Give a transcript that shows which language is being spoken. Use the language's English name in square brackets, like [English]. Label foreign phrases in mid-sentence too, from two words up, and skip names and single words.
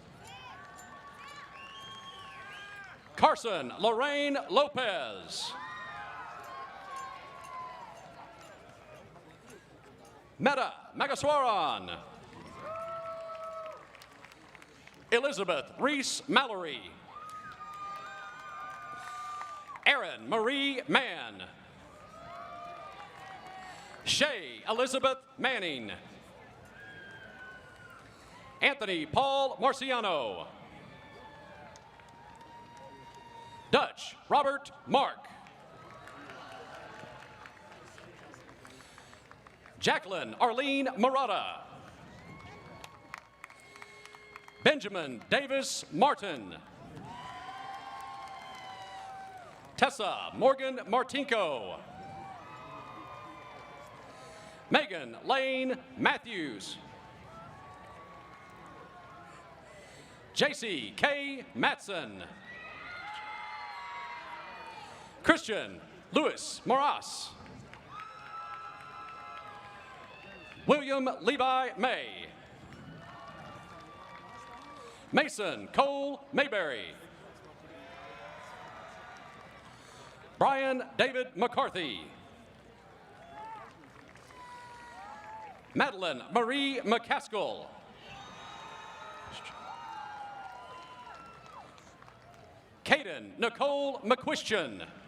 [English] Carson Lorraine Lopez. Meta Magaswaran. Elizabeth Reese Mallory. Erin Marie Mann. Shay Elizabeth Manning. Anthony Paul Marciano. Dutch Robert Mark. Jacqueline Arlene Murata. Benjamin Davis Martin. Tessa Morgan Martinko. Megan Lane Matthews. JC K. Matson. Christian Louis Moras. William Levi May. Mason Cole Mayberry. Brian David McCarthy. Madeline Marie McCaskill. Caden Nicole McQuistion.